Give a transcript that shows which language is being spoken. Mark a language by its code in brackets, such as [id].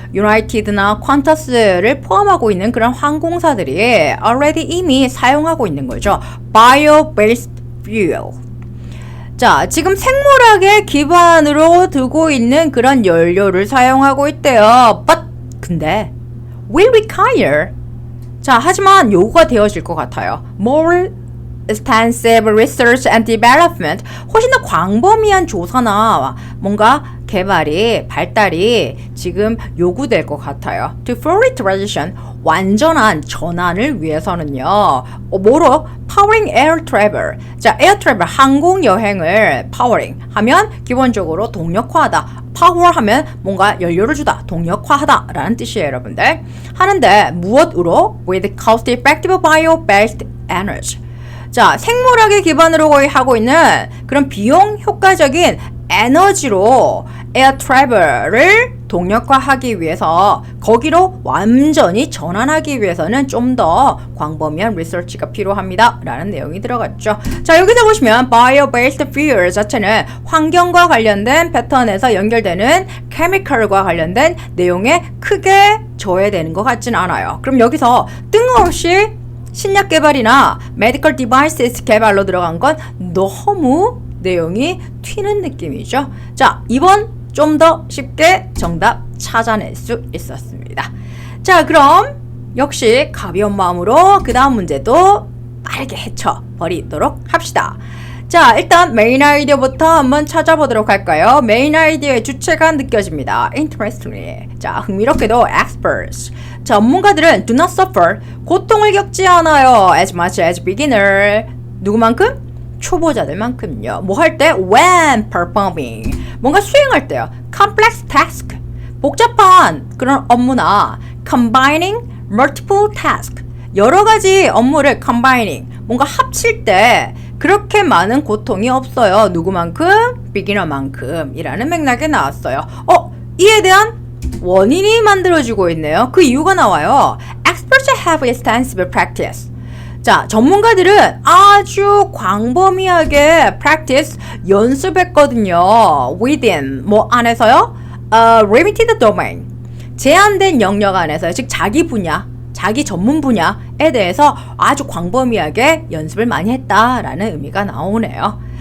[ko] 유나이티드나 퀀터스를 포함하고 있는 그런 항공사들이 already 이미 사용하고 있는 거죠. [en] Bio-based fuel. [ko] 자, 지금 생물학의 기반으로 두고 있는 그런 연료를 사용하고 있대요. [en] But [ko] 근데 [en] will require. [ko] 자, 하지만 요구가 되어질 것 같아요. [en] More extensive research and development. [ko] 훨씬 더 광범위한 조사나 뭔가 발달이 지금 요구될 것 같아요. [en] To fully transition, [ko] 완전한 전환을 위해서는요. 뭐로? [en] Powering air travel. [ko] 자, air travel, 항공 여행을 powering 하면 기본적으로 동력화하다. power 하면 뭔가 연료를 주다, 동력화하다 라는 뜻이에요, 여러분들. 하는데 무엇으로? [en] With cost-effective bio-based energy. [ko] 자, 생물학의 기반으로 거의 하고 있는 그런 비용 효과적인 에너지로 에어 트래블을 동력화하기 위해서 거기로 완전히 전환하기 위해서는 좀 더 광범위한 리서치가 필요합니다 라는 내용이 들어갔죠. 자, 여기서 보시면 bio-based fuel 자체는 환경과 관련된 패턴에서 연결되는 chemical과 관련된 내용에 크게 저해되는 것 같진 않아요. 그럼 여기서 뜬금없이 신약 개발이나 medical devices 개발로 들어간 건 너무 내용이 튀는 느낌이죠. 자, 2번 좀 더 쉽게 정답 찾아낼 수 있었습니다. 자, 그럼 역시 가벼운 마음으로 그 다음 문제도 빠르게 헤쳐버리도록 합시다. 자, 일단 메인 아이디어부터 한번 찾아보도록 할까요? 메인 아이디어의 주체가 느껴집니다. Interestingly. 자, 흥미롭게도 experts. 전문가들은 [en] do not suffer. [ko] 고통을 겪지 않아요. [en] As much as beginner. [ko] 누구만큼? 초보자들만큼요. 뭐 할 때? [en] When performing. [ko] 뭔가 수행할 때요. [en] Complex task. [ko] 복잡한 그런 업무나 [en] combining multiple task. [ko] 여러 가지 업무를 combining. 뭔가 합칠 때 그렇게 많은 고통이 없어요. 누구만큼? 비기너만큼이라는 맥락에 나왔어요. 이에 대한 원인이 만들어지고 있네요. 그 이유가 나와요. [en] Experts have extensive practice. [ko] 자, 전문가들은 아주 광범위하게 practice 연습했거든요. within 뭐 안에서요? [en] limited domain. [ko] 제한된 영역 안에서요. 즉 자기 분야, 자기 전문 분야에 대해서 아주 광범위하게 연습을 많이 했다라는 의미가 나오네요.